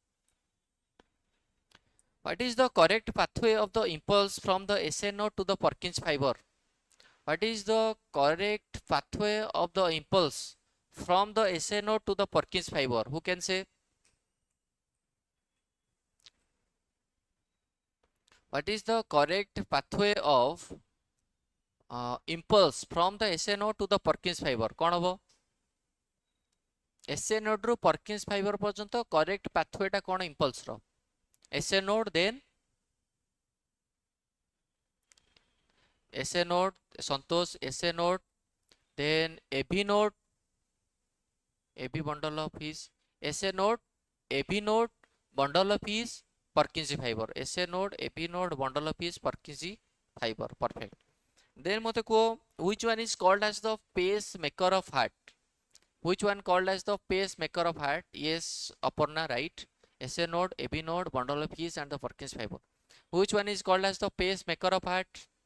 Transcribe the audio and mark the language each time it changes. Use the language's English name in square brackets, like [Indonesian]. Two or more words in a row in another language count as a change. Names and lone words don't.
[English] what is the correct pathway of the impulse from the SA node to the Purkinje fiber what is the correct pathway of the impulse from the SA node to the Purkinje fiber who can say what is the correct pathway of impulse from the SA node to the Purkinje fiber [Odia] କୋନ ହବ [English] SA node रो Purkinje fiber पर्यंत correct pathway [Odia] ଟା କୋନ [English] impulse रो SA node then SA node संतोष SA node then AB node AB bundle of his SA node AB node bundle of his Purkinje fiber SA node AB node bundle of his Purkinje fiber perfect then [Odia] ମୋତେ କୁହ [English] which one is called as the pacemaker of heart which one called as the pacemaker of heart yes Aparna right SA node AB node bundle of his and the Purkinje fiber which one is called as the pacemaker of heart